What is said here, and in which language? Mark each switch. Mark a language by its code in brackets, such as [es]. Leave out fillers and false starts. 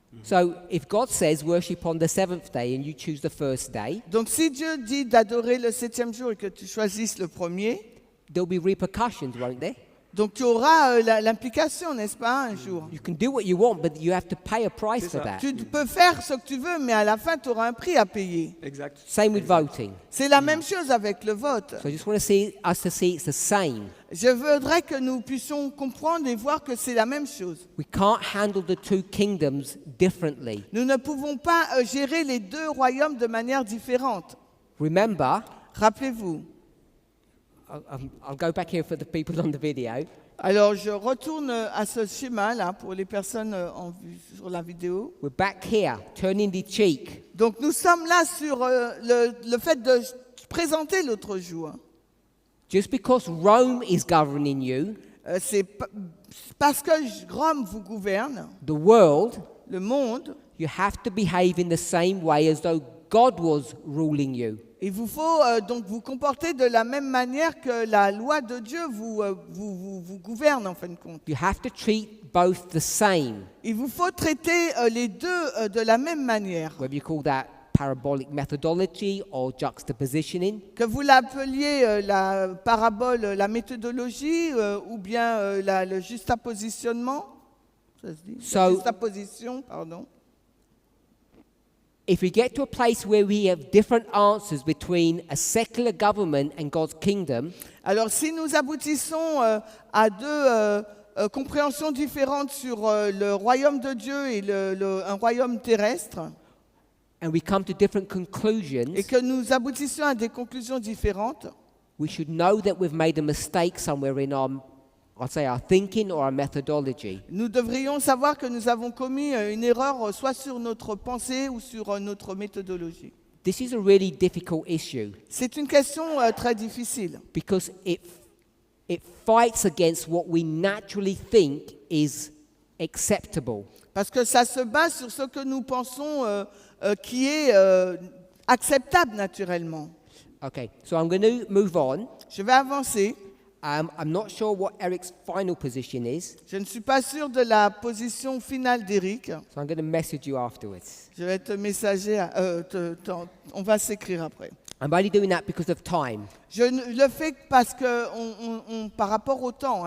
[en] So if God says worship on the 7th day and you choose the first day, [fr] Donc si Dieu dit d'adorer le 7e jour et que tu choisisses le premier, [en] there'll be repercussions, won't there? [fr] donc tu auras l'implication, n'est-ce pas, un jour. [en] You can do what you want, but you have to pay a price for that. [fr] Tu peux faire ce que tu veux, mais à la fin, tu auras un prix à payer. Exact. [en] Same with voting. [fr] C'est la même chose avec le vote. [en] So I just want to see us to see it's the same. [fr] Je voudrais que nous puissions comprendre et voir que c'est la même chose. [en] We can't handle the two kingdoms differently. [fr] Nous ne pouvons pas gérer les deux royaumes de manière différente. [en] Remember, [fr] Rappelez-vous. [en] I'll go back here for the people on the video. [fr] Alors, je retourne à ce schéma-là pour les personnes sur la vidéo. [en] We're back here, turning the cheek. [fr] Donc, nous sommes là sur le fait de présenter l'autre jour. [en] Just because Rome is governing you, [fr] C'est parce que Rome vous gouverne, [en] the world, [fr] le monde, [en] you have to behave in the same way as though God was ruling you. [fr] il vous faut donc vous comporter de la même manière que la loi de Dieu vous gouverne en fin de compte. [en] You have to treat both the same. [fr] Il vous faut traiter les deux de la même manière. [en] Whether you call that parabolic methodology or juxtapositioning. [fr] Que vous l'appeliez la parabole, la méthodologie ou bien le juxtapositionnement. Ça se dit? La juxtaposition, pardon. [en] If we get to a place where we have different answers between a secular government and God's kingdom, [fr] alors si nous aboutissons à deux compréhensions différentes sur le royaume de Dieu et un royaume terrestre, [en] and we come to different conclusions, [fr] et que nous aboutissions à des conclusions différentes, [en] we should know that we've made a mistake somewhere in our thinking or our methodology. [fr] nous devrions savoir que nous avons commis une erreur soit sur notre pensée ou sur notre méthodologie. [en] This is a really difficult issue [fr] C'est une question très difficile [en] because it fights against what we naturally think is acceptable. [fr] parce que ça se base sur ce que nous pensons qui est acceptable naturellement. [en] Okay, so I'm going to move on. [fr] Je vais avancer. [en] I'm not sure what Eric's final position is, [fr] Je ne suis pas sûr de la position finale d'Éric. [en] so I'm going to message you afterwards. [fr] Je vais te messager. On va s'écrire après. [en] I'm only doing that because of time. [fr] Je le fais parce que par rapport au temps.